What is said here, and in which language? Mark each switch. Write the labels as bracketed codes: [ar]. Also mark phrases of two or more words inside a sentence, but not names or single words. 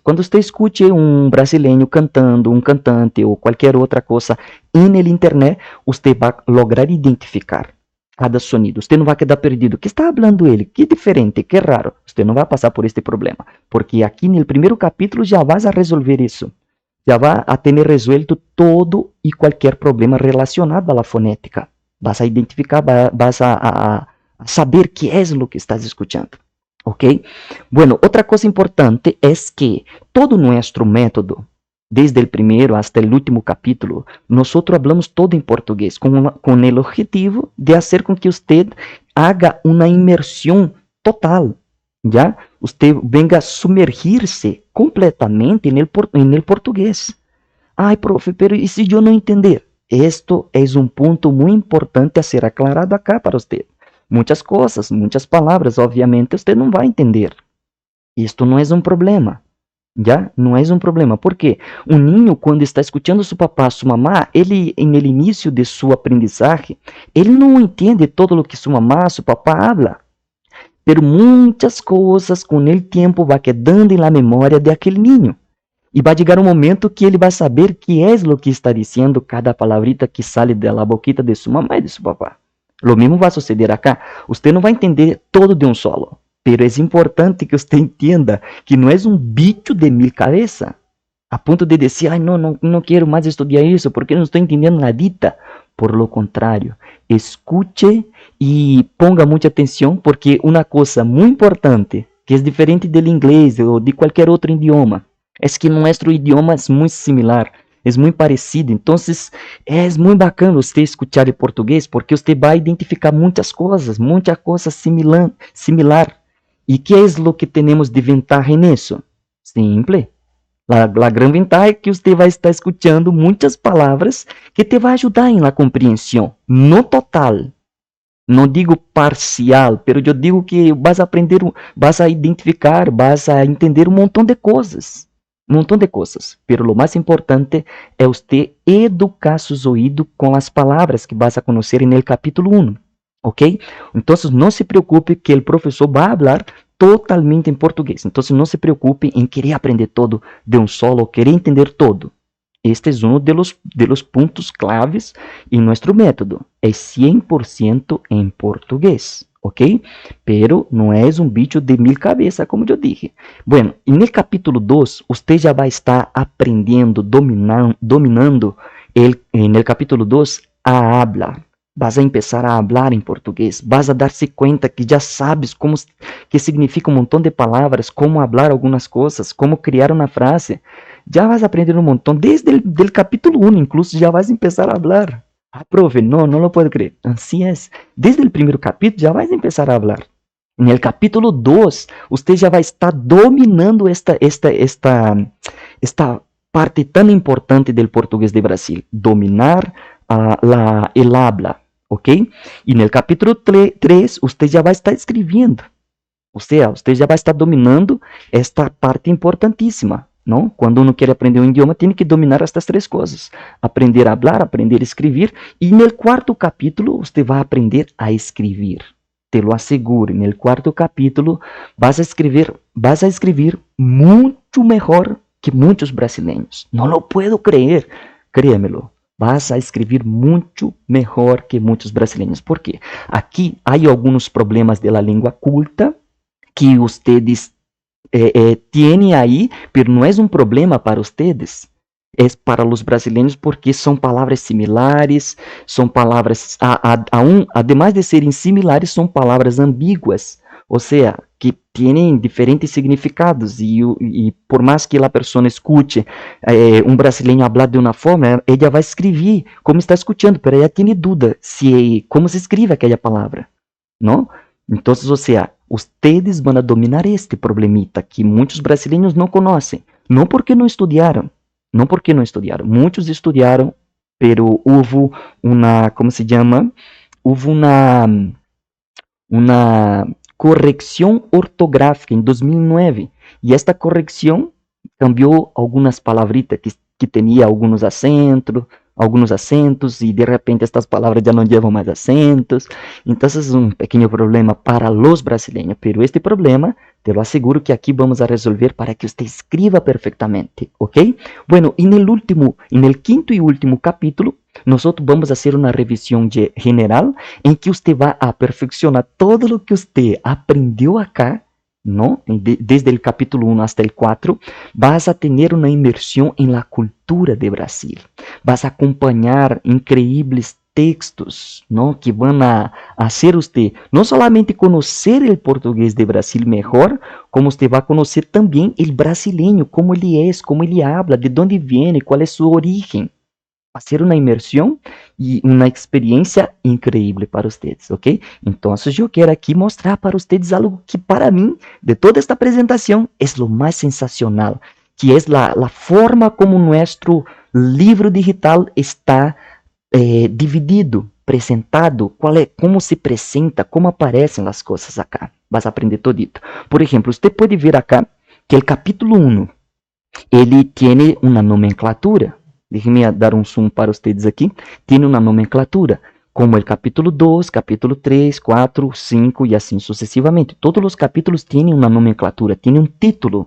[pt] Quando você escute um brasileiro cantando, um cantante ou qualquer outra coisa na internet, você vai lograr identificar cada sonido. Você não vai quedar perdido. O que está falando ele? Que diferente, que raro. Você não vai passar por este problema, porque aqui no primeiro capítulo já vas a resolver isso. Já vai a ter resuelto todo e qualquer problema relacionado à fonética. [es] Vas a identificar, vas a saber qué es lo que estás escuchando, ¿ok? Bueno, otra cosa importante es que todo nuestro método, desde el primero hasta el último capítulo, nosotros hablamos todo en portugués, con el objetivo de hacer con que usted haga una inmersión total, ¿ya? Usted venga a sumergirse completamente en el portugués. Ay, profe, pero ¿y si yo no entender? Esto es un punto muy importante a ser aclarado acá para usted. [pt] Muitas coisas, muitas palavras, obviamente, você não vai entender. Isto não é um problema, já? Não é um problema. Por quê? Um ninho, quando está escutando seu papá, sua mamá, ele, no início de sua aprendizagem, ele não entende todo o que sua mamá, seu papá habla. Pero muitas coisas, com o tempo, vai quedando na memória de aquele ninho. E vai chegar um momento que ele vai saber que é o que está dizendo cada palavrita que sai da boquita de sua mamá e de seu papá. Lo mesmo vai suceder acá. Você não vai entender todo de um solo. Pero é importante que você entenda que não é um bicho de 1000 cabeças. A ponto de dizer, ai, não quero mais estudar isso porque não estou entendendo nadita. [es] Por lo [pt] contrário, escute e ponga muita atenção porque uma coisa muito importante, que é diferente do inglês ou de qualquer outro idioma, é que nosso idioma é muito similar. É muito parecido, então é muito bacana você escutar em português, porque você vai identificar muitas coisas similar. E que é o que temos de vantagem nisso? Simples. [es] La gran ventaja [pt] é que você vai estar escutando muitas palavras que te vai ajudar em la compreensão, não total. Não digo parcial, pero eu digo que vas a aprender, vas a identificar, vas a entender um montão de coisas. Um montão de coisas. [es] Pero lo [pt] mais importante é você educar seus ouvidos com as palavras que vas a conhecer no capítulo 1. ¿Ok? Então, não se preocupe que o professor vai falar totalmente em português. Então, não se preocupe em querer aprender todo de um solo, querer entender todo. [es] Este es uno de los puntos claves en nuestro método. Es 100% en portugués, ¿ok? Pero no es un bicho de 1000 cabezas, como yo dije. Bueno, en el capítulo 2, usted ya va a estar aprendiendo, dominando en el capítulo 2 a hablar. Vas a empezar a hablar en portugués. Vas a darse cuenta que ya sabes qué significa un montón de palabras, cómo hablar algunas cosas, cómo crear una frase. [pt] Já vas a aprender um montão, desde o capítulo 1, incluso já [es] vas a empezar a hablar. Ah, profe, não lo puedo creer. Así es. Desde [pt] o primeiro capítulo já [es] vas a empezar a hablar. [pt] No capítulo 2, você já vai estar dominando esta parte tão importante do português de Brasil. [es] Dominar el habla, ok? [pt] E no capítulo 3, você já vai estar escrevendo. Ou seja, você já vai estar dominando esta parte importantíssima. Não? Quando uno quer aprender um idioma, tem que dominar estas três coisas. Aprender a falar, aprender a escrever. E no quarto capítulo, você vai aprender a escrever. [es] Te lo asseguro. [pt] No quarto capítulo, vas a escrever muito melhor que muitos brasileiros. [es] Não lo puedo creer. Créemelo. [pt] Vas a escrever muito melhor que muitos brasileiros. Por quê? Aqui há alguns problemas da língua culta que vocês [es] tiene ahí, pero no es un problema para ustedes, es para los brasileños porque son palabras similares, son palabras, además de serem similares, son palabras ambiguas, o sea, que tienen diferentes significados y por más que la persona escute un brasileño hablar de una forma, ella va a escribir como está escuchando, pero ella tiene duda cómo se escribe aquella palabra, ¿no? Entonces, o sea, ustedes van a dominar este problemita que [pt] muitos brasileiros não conhecem. Não porque não estudaram. Muitos estudaram, pero houve uma, como se chama? Houve uma correção ortográfica em 2009. E esta correção cambiou algumas palavritas que tinha alguns acentos e de repente estas palavras já não levam mais acentos. Então, é um pequeno problema para os brasileiros, pero este problema, [es] te lo [pt] asseguro que aqui vamos a resolver para que você escreva perfeitamente, ok? Bueno, e no quinto e último capítulo, nós vamos fazer uma revisão general em que você vai aperfeiçoar todo o que você aprendeu acá, ¿no? [es] Desde el capítulo 1 hasta el 4, vas a tener una inmersión en la cultura de Brasil. Vas a acompañar increíbles textos, ¿no? Que van a hacer usted no solamente conocer el portugués de Brasil mejor, como usted va a conocer también el brasileño, cómo él es, cómo él habla, de dónde viene, cuál es su origen. Va a ser una inmersión [pt] e uma experiência incrível para vocês, [es] ok? [pt] Então, eu quero aqui mostrar para vocês algo que para mim, de toda esta apresentação, é o mais sensacional, que é a forma como nosso livro digital está dividido, apresentado, como se apresenta, como aparecem as coisas acá. Vas a aprender todito. Por exemplo, você pode ver acá que o capítulo 1, ele tem uma nomenclatura. Déjenme dar um zoom para vocês aqui. Tem uma nomenclatura, como o capítulo 2, capítulo 3, 4, 5 e assim sucessivamente. Todos os capítulos têm uma nomenclatura, têm um título.